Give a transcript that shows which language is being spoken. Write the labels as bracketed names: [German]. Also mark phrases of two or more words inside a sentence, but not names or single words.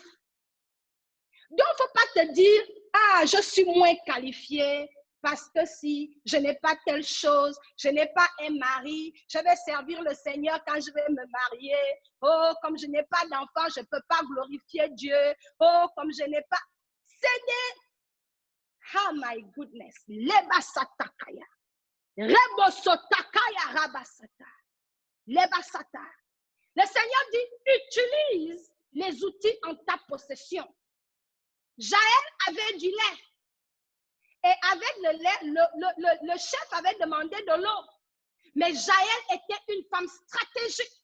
[French] Donc, il ne faut pas te dire, ah, je suis moins qualifié, parce que si je n'ai pas telle chose, je n'ai pas un mari, je vais servir le Seigneur quand je vais me marier. Oh, comme je n'ai pas d'enfant, je ne peux pas glorifier Dieu. Oh, comme je n'ai pas... C'est des... [English] Oh my goodness. Lebasatakaya. Rebosotakaya rabasata. Lebasata. [French] Le Seigneur dit, utilise les outils en ta possession. Jaël avait du lait. Et avec le lait, le chef avait demandé de l'eau. Mais Jaël était une femme stratégique.